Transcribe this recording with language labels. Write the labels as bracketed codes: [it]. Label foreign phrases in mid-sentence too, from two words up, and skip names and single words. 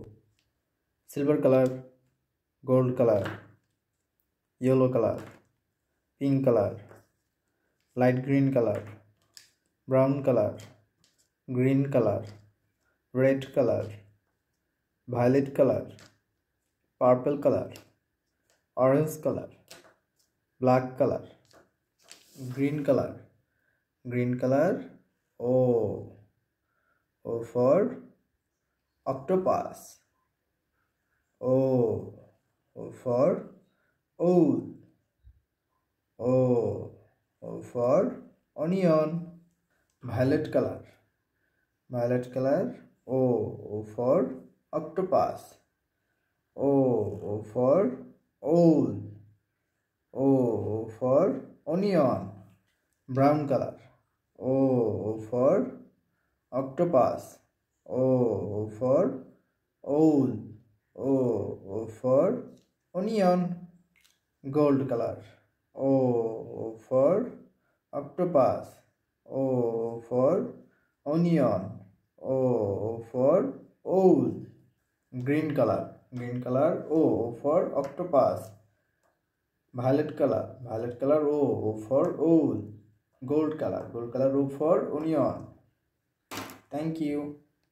[en] Silver color, gold color, yellow color, pink color, light green color, brown color, green color, red color, violet color, purple color, orange color, black color, green color, green color. O. O for octopus. O. O for owl. O. O for onion. Violet color. Violet color. O. O for octopus. O. O for owl. O. O for onion. Brown color. O. O for octopus. O. O for owl. O. O for onion. Gold color. O. O for octopus. O. O for onion. O. O for owl. Green color. Green color. O. O for octopus. Violet color. Violet color. O. O for owl. Gold color. Gold color. O for onion. Thank you.